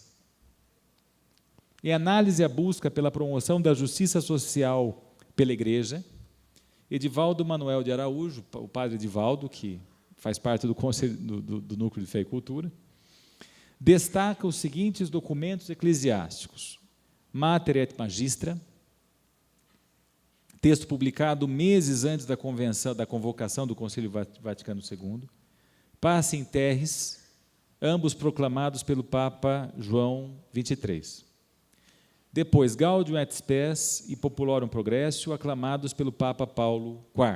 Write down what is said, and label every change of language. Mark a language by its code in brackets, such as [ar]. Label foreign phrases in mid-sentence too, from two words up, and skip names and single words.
[pt] Em análise à busca pela promoção da justiça social pela Igreja, Edivaldo Manuel de Araújo, o padre Edivaldo, que faz parte do Conselho do Núcleo de Fé e Cultura, destaca os seguintes documentos eclesiásticos: Mater et Magistra, texto publicado meses antes da convocação do Concílio Vaticano II, Pace in Terris, ambos proclamados pelo Papa João XXIII. Depois, Gaudium et Spes e Populorum Progressio, aclamados pelo Papa Paulo IV.